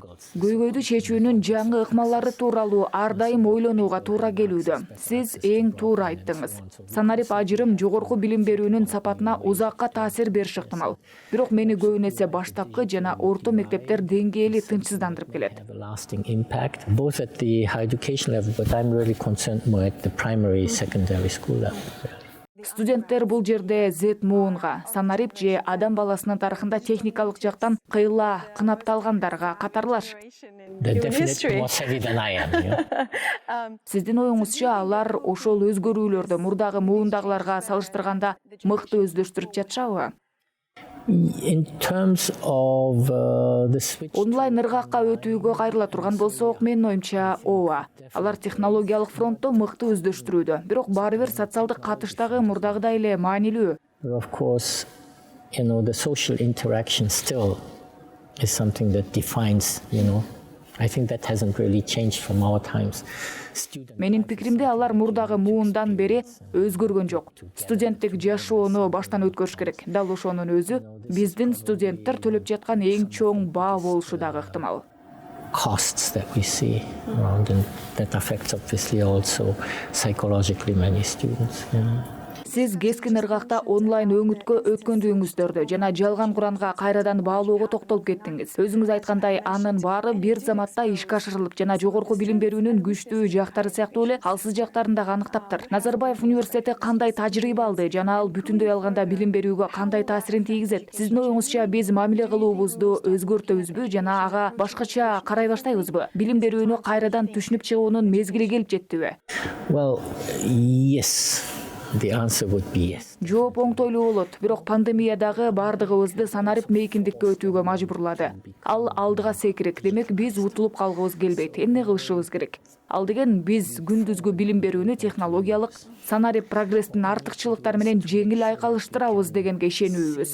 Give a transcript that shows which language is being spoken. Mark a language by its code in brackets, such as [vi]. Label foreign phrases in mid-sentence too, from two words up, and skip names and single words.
[ky] Көйгөйдү чечүүнүн жаңы ыкмалары тууралуу ар дайым ойлонууга туура келүүдө. Сиз эң туура айттыңыз. Ажырым жогорку билим берүүнүн сапатына узакка таасир бериши ыктымал. Бирок мени көбүн эсе баштапкы жана орто мектептер деңгээли тынчсыздандырып келет. [en] Both at the higher education level, but I'm really concerned more at the primary, secondary school level. [ky] Студенттер бул жерде Z-муунга, санарип же адам баласынын тарыхында техникалык жактан кыйла кынапталгандарга катарлаш. Сиздин оюңузча алар ошол өзгөрүүлөрдү мурдагы муундагыларга салыштырганда мыкты өздөштүрүп жатышабы? [en] In terms of the switch [ky] онлайн ыргакка өтүүгө кайрыла турган болсок, менин оюмча ооба. Алар технологиялык фронтто мыкты өздөштүрүүдө. Бирок баары бир социалдык катыштагы мурдагыдай эле маанилүү. [en] Of course, the social interaction still is something that defines, I think that hasn't really changed from our times. [ky] Менин пикиримде алар мурдагы муундан бери өзгөргөн жок. Студенттик жашоону баштан өткөрүш керек. Дал ошонун өзү биздин студенттер төлөп жаткан эң чоң баа болушу дагы ыктымал. [en] Costs that we see around, and that affects obviously also psychologically many students. [ky] Сиз кескин ыргакта онлайн өңүткө өткөндүгүңүздөрдү жана жалган Куранга кайрадан баалоого токтолуп кеттиңиз. Өзүңүз айткандай, анын баары бир заматта ишке ашырылып жана жогорку билим берүүнүн күчтүү жактары сыяктуу эле алсыз жактарын дагы аныктаптыр. Назарбаев университети кандай тажрыйба алды жана ал бүтүндөй алганда билим берүүгө кандай таасирин тийгизет? Сиздин оюңузча биз мамиле кылуубузду өзгөртөбүзбү жана ага башкача карай баштайбызбы? Билим берүүнү кайрадан түшүнүп чыгуунун мезгили келип жеттиби? [en] Well, yes. The answer would be yes. [ky] Жооп оңтойлуу болот, бирок пандемия дагы бардыгыбызды санарип мейкиндикке өтүүгө мажбурлады. Ал алдыга секирек, демек биз утулуп калгыбыз келбейт. Эмне кылышыбыз керек? Ал деген биз күндүзгү билим берүүнү технологиялык, санарип прогресстин артыкчылыктары менен жеңил айкалыштырабыз дегенге ишенүүбүз.